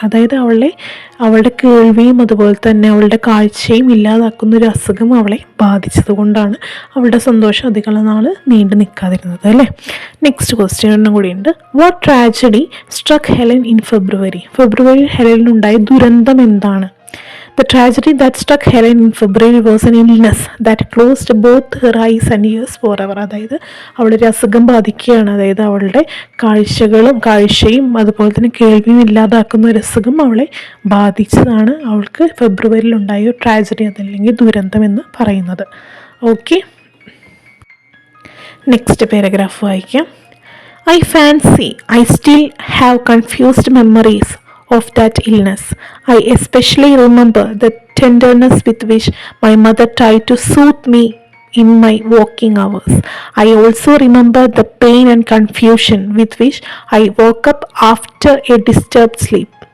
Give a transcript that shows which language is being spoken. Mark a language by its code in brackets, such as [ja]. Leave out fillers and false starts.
[ml] അതായത് അവളുടെ കേൾവിയും അതുപോലെ തന്നെ അവളുടെ കാഴ്ചയും ഇല്ലാതാക്കുന്ന ഒരു അസുഖം അവളെ ബാധിച്ചത് കൊണ്ടാണ് അവളുടെ സന്തോഷം അധികം നാൾ നീണ്ടു നിൽക്കാതിരുന്നത് അല്ലേ. [en] next question [ml] ഒന്നും കൂടിയുണ്ട്. [en] What tragedy struck Helen in February? [ml] ഫെബ്രുവരിയിൽ ഹെലനുണ്ടായ ദുരന്തം എന്താണ്? [en] The tragedy that struck Helen in February was an illness that closed both her eyes and ears forever. [ml] അതായത് അവളൊരു അസുഖം ബാധിക്കുകയാണ്. അതായത് അവളുടെ കാഴ്ചയും അതുപോലെ തന്നെ കേൾവിയും ഇല്ലാതാക്കുന്ന ഒരു അസുഖം അവളെ ബാധിച്ചതാണ് അവൾക്ക് ഫെബ്രുവരിയിൽ ഉണ്ടായ ഒരു ട്രാജഡി, അതല്ലെങ്കിൽ ദുരന്തം എന്ന് പറയുന്നത്. ഓക്കെ, നെക്സ്റ്റ് പാരഗ്രാഫ് വായിക്കാം. [en] I fancy I still have confused memories of that illness. I especially remember the tenderness with which my mother tried to soothe me in my walking hours. I also remember the pain and confusion with which I woke up after a disturbed sleep.